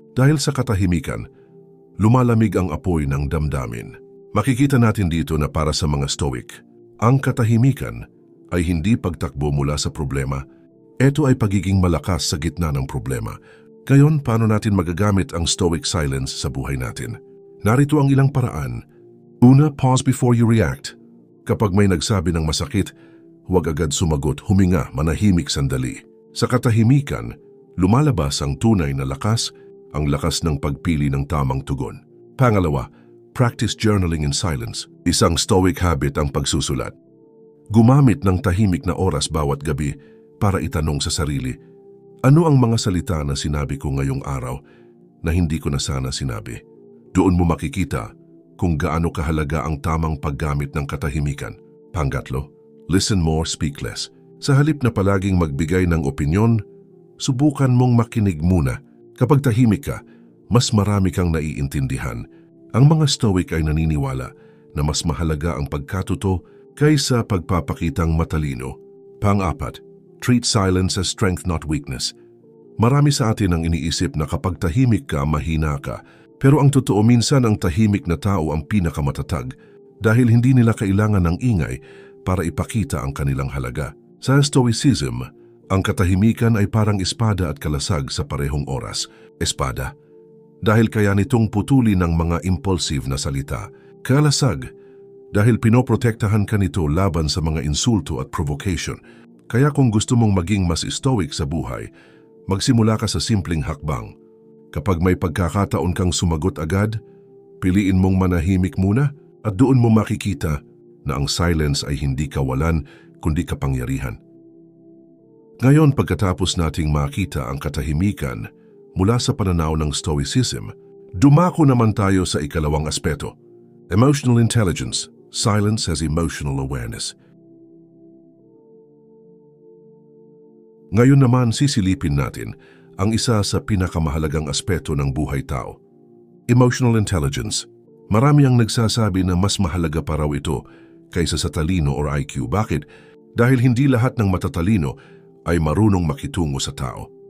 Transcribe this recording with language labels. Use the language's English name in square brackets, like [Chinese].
[Filipino] Dahil sa katahimikan, lumalamig ang apoy ng damdamin. Makikita natin dito na para sa mga Stoic, ang katahimikan ay hindi pagtakbo mula sa problema. Ito ay pagiging malakas sa gitna ng problema. Ngayon, paano natin magagamit ang Stoic silence sa buhay natin? Narito ang ilang paraan. Una, [English] pause before you react. [Filipino] Kapag may nagsabi ng masakit, huwag agad sumagot, huminga, manahimik sandali. Sa katahimikan, lumalabas ang tunay na lakas, ang lakas ng pagpili ng tamang tugon. Pangalawa, [English] practice journaling in silence. [Filipino] Isang Stoic habit ang pagsusulat. Gumamit ng tahimik na oras bawat gabi para itanong sa sarili, ano ang mga salita na sinabi ko ngayong araw na hindi ko na sana sinabi? Doon mo makikita kung gaano kahalaga ang tamang paggamit ng katahimikan. Pangatlo, [English] listen more, speak less. [Filipino] Sa halip na palaging magbigay ng opinyon, subukan mong makinig muna. Kapag tahimik ka, mas marami kang naiintindihan Ang mga Stoic ay naniniwala na mas mahalaga ang pagkatuto kaysa pagpapakitang matalino. Pang-apat, [English] treat silence as strength not weakness. [Filipino] Marami sa atin ang iniisip na kapag tahimik ka, mahina ka. Pero ang totoo, minsan ang tahimik na tao ang pinakamatatag dahil hindi nila kailangan ng ingay para ipakita ang kanilang halaga. Sa Stoicism, ang katahimikan ay parang espada at kalasag sa parehong oras. Espada, dahil kaya nitong putuli ng mga impulsive na salita. Kalasag, dahil pinoprotektahan ka nito laban sa mga insulto at provocation. Kaya kung gusto mong maging mas stoic sa buhay, magsimula ka sa simpleng hakbang. Kapag may pagkakataon kang sumagot agad, piliin mong manahimik muna at doon mo makikita na ang silence ay hindi kawalan kundi kapangyarihan. Ngayon, pagkatapos nating makita ang katahimikan mula sa pananaw ng Stoicism, dumako naman tayo sa ikalawang aspeto. [English] Emotional intelligence. Silence as emotional awareness. [Filipino] Ngayon naman sisilipin natin ang isa sa pinakamahalagang aspeto ng buhay tao. [English] Emotional intelligence. [Filipino] Marami ang nagsasabi na mas mahalaga pa raw ito kaysa sa talino or IQ. Bakit? Dahil hindi lahat ng matatalino ay marunong makitungo sa tao.